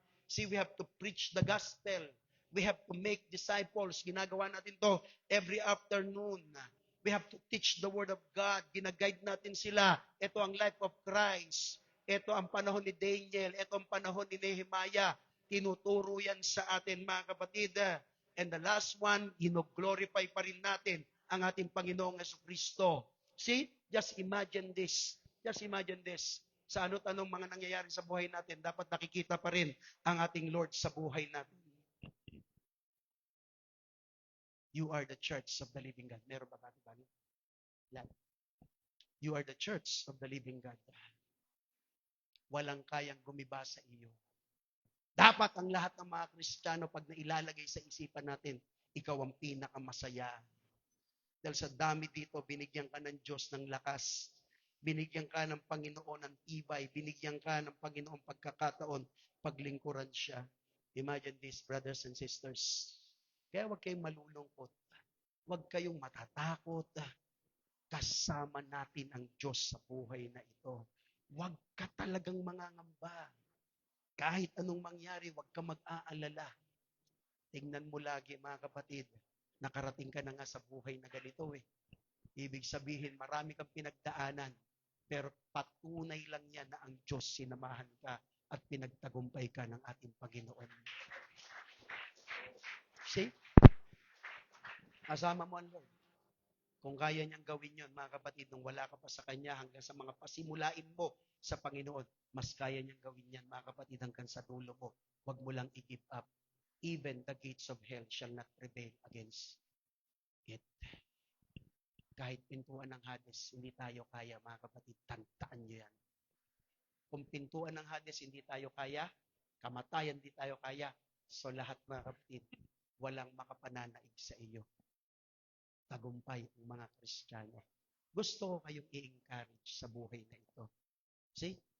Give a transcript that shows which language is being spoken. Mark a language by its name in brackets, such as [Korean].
[English] See, we have to preach the gospel. We have to make disciples. [Filipino] Ginagawa natin [English] to every afternoon. We have to teach the word of God. [Filipino] Ginaguide natin sila. Ito ang [English] life of Christ. [Filipino] Ito ang panahon ni Daniel. Ito ang panahon ni Nehemiah. Tinuturo yan sa atin, mga kapatid. [English] And the last one, glorify [Filipino] pa rin natin ang ating Panginoong Jesucristo. [English] See, just imagine this. Just imagine this. [Filipino] Sa ano't anong mga nangyayari sa buhay natin, dapat nakikita pa rin ang ating Lord sa buhay natin. [English] You are the church of the living God. [Filipino] Meron ba bati-bati? [English] You are the church of the living God. [Filipino] Walang kayang gumiba sa iyo. Dapat ang lahat ng mga Kristiyano, pag nailalagay sa isipan natin, ikaw ang pinakamasaya. Dahil sa dami dito, binigyan ka ng Diyos ng lakas. Binigyan ka ng Panginoon ng tibay. Binigyan ka ng Panginoon pagkakataon, paglingkuran siya. [English] Imagine this, brothers and sisters. [Filipino] Kaya huwag kayong malulungkot. Huwag kayong matatakot. Kasama natin ang Diyos sa buhay na ito. Huwag ka talagang mangangamba. Kahit anong mangyari, huwag ka mag-aalala. Tingnan mo lagi, mga kapatid, nakarating ka na nga sa buhay na ganito eh. Ibig sabihin, marami kang pinagdaanan, pero patunay lang yan na ang Diyos sinamahan ka at pinagtagumpay ka ng ating Panginoon. See? Kasama mo ang Lord. Kung kaya niyang gawin yon, mga kapatid, nung wala ka pa sa Kanya hanggang sa mga pasimulain mo sa Panginoon, mas kaya niyang gawin yan, mga kapatid, hanggang sa dulo mo. Huwag mo lang i-give up. [English] Even the gates of hell shall not prevail against it. [Filipino] Kahit pintuan ng Hades, hindi tayo kaya, mga kapatid, tandaan nyo yan. Kung pintuan ng Hades, hindi tayo kaya, kamatayan, hindi tayo kaya, so lahat, mga kapatid, walang makapananaig sa iyo. Tagumpay ang mga Kristiyano. Gusto ko kayong i-encourage sa buhay na ito. See?